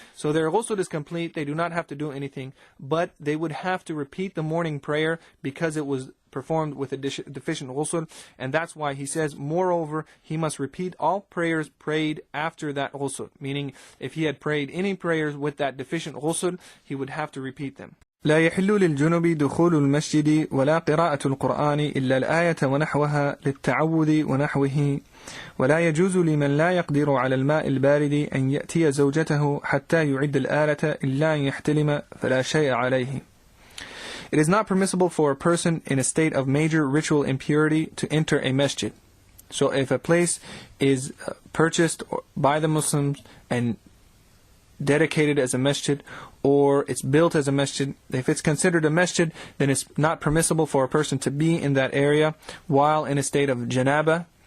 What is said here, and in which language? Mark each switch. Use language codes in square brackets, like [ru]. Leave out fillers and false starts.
[en] So their ghusl is complete, they do not have to do anything, but they would have to repeat the morning prayer because it was performed with a deficient ghusl, and that's why he says, moreover, he must repeat all prayers prayed after that ghusl, meaning if he had prayed any prayers with that deficient ghusl, he would have to repeat them. [ar] لا يحل للجنب دخول المسجد ولا قراءة القرآن إلا الآية ونحوها للتعوذ ونحوه ولا يجوز لمن لا يقدر على الماء البارد أن يأتي زوجته حتى يعد الآلة إلا أن يحتلم فلا شيء عليه. [en] It is not permissible for a person in a state of major ritual impurity to enter a masjid. So if a place is purchased by the Muslims and dedicated as a masjid, or it's built as a masjid, if it's considered a masjid, then it's not permissible for a person to be in that area while in a state of janaba